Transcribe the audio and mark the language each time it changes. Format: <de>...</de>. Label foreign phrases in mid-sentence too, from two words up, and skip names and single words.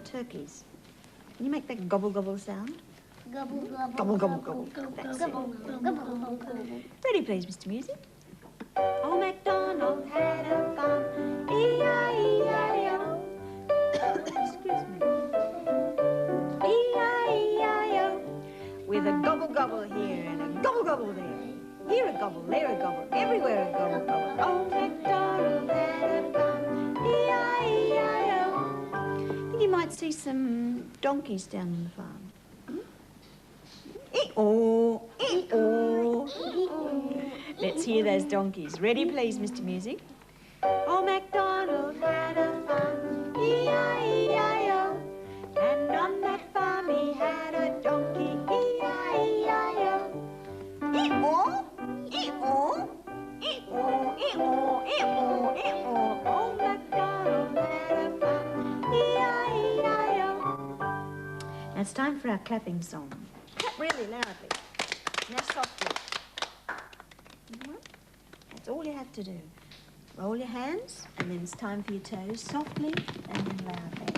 <en>cookies. Can you make that gobble gobble sound? Gobble, gobble, Gobble, gobble, gobble, gobble. gobble, That's gobble, gobble, gobble. Ready, please, Mr. Music. Old MacDonald had a farm, E-I-E-I-O. Excuse me. E-I-E-I-O. With a gobble gobble here and a gobble gobble there. Here a gobble, there a gobble, everywhere a gobble gobble. Old MacDonald had a farm, E-I-E-I-O. I think you might see some donkeys down on the farm. E-oh, e-oh. Let's hear those donkeys. Ready, please, Mr. Music. Old MacDonald had a farm, E-I-E-I-O. And on that farm he had a donkey, E-I-E-I-O. E-oh, e-oh, e-oh, e-oh, e-oh, e-oh. Old MacDonald had a farm, E-I-E-I-O. Now it's time for our clapping song. Clap really loudly. Now softly. That's all you have to do. Roll your hands, and then it's time for your toes, softly and then loudly.</en>